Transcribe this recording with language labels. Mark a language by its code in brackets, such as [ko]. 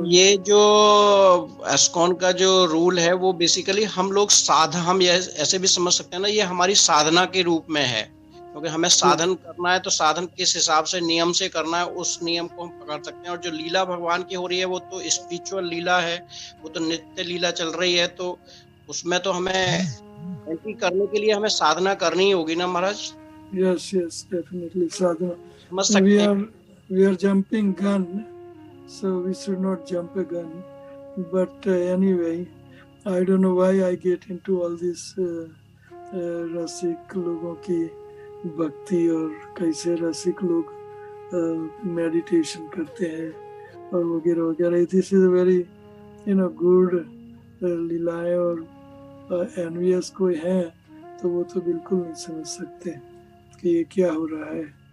[hi] ये जो एस्कॉन का जो रूल है वो बेसिकली हम लोग हम ऐसे भी समझ सकते हैं ना, ये हमारी साधना के रूप में है, क्योंकि हमें साधन करना है तो साधन किस हिसाब से नियम से करना है उस नियम को हम पकड़ सकते हैं। और जो लीला भगवान की हो रही है वो तो स्पिरिचुअल लीला है, वो तो नित्य लीला चल रही है, तो उसमें तो हमें एंट्री करने के लिए हमें साधना करनी ही होगी ना महाराज। [en] Yes definitely sadhana. [hi] समझ सकते हैं। [en] We are jumping gun, so we should not jump a gun. But anyway, I don't know why I get into all this [hi] रसिक लोगों की भक्ति और कैसे रसिक लोग मेडिटेशन करते हैं और वगैरह वगैरह। [en] this is very good [hi] लीलाएं, और एनवियस कोई है तो वो तो बिल्कुल नहीं समझ सकते कि ये क्या हो रहा है।